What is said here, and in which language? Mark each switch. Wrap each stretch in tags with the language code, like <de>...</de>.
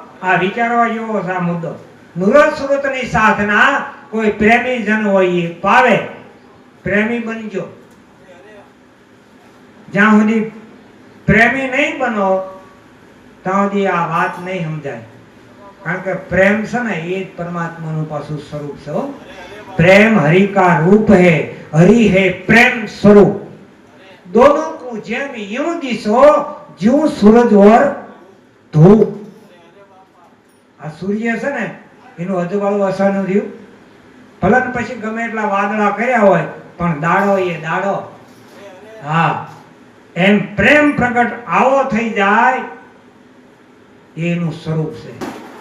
<gu>આ વિચારવા જેવો છે આ મુદ્દો. નુરત સુરતની સાધના કોઈ પ્રેમી જન હોય એ પાવે. પ્રેમી બનજો. જ્યાં સુધી પ્રેમી નહીં બનો ત્યાં સુધી આ વાત નહીં સમજાય. કારણ કે પ્રેમ છે ને એ જ પરમાત્માનું પાછું સ્વરૂપ છે.</gu> <hi>प्रेम हरि का रूप है, हरि है प्रेम स्वरूप. दोनों को जेम यूं दिसो ज्यों सूरज और धूप.</hi> <gu>આ સૂર્ય છે ને એનું અજવાળું અસાનું રહ્યું, ભલન પછી ગમે એટલા વાદળા કર્યા હોય પણ દાડો એ દાડો. હા, એમ પ્રેમ પ્રગટ આવો થઈ જાય એનું સ્વરૂપ છે.</gu>